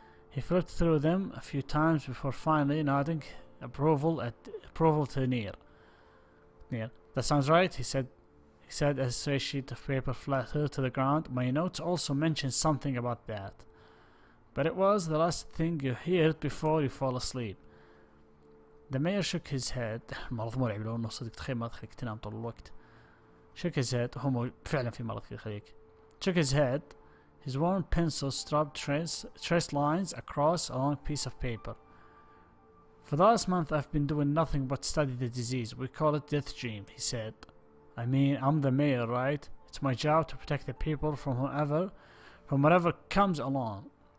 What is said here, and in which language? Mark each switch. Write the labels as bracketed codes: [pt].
[en] He flipped through them a few times before finally nodding approval to Near. That sounds right, he said as a sheet of paper flattened to the ground. My notes also mentioned something about that. But it was the last thing you heard before you fall asleep. The mayor shook his head. [ar] مرض مرعب لو انه صدق تخيل ما تخليك تنام طول الوقت. [en] Shook his head. [ar] هو فعلا في مرض يخليك. [en] Shook his head. His worn pencil strubed trace lines across a long piece of paper. For the last month I've been doing nothing but study the disease. We call it death dream, he said. I mean, I'm the mayor, right? It's my job to protect the people from whatever comes along.